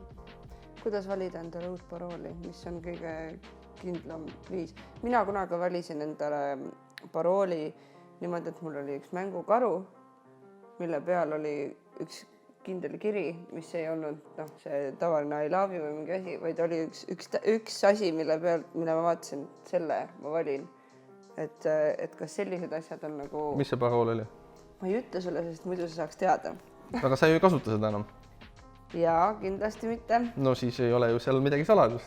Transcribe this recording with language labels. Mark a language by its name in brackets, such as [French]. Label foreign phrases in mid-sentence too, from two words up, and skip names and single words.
[Estonian] Kuidas valida endale uut parooli, mis on kõige kindlam viis? Mina kunagi valisin endale parooli niimoodi, et mul oli üks mängukaru, mille peal oli üks kindel kiri, mis ei olnud see tavaline [English] I love you [Estonian] või mingi asi, vaid oli üks asi, mille ma vaatasin, selle ma valin. Et kas sellised asjad on nagu... Mis see parool oli? Ma ei ütle sulle, sest muidu sa saaks teada. Aga sa ju ei kasuta seda enam? Jaa, kindlasti mitte. No siis ei ole ju seal midagi saladust.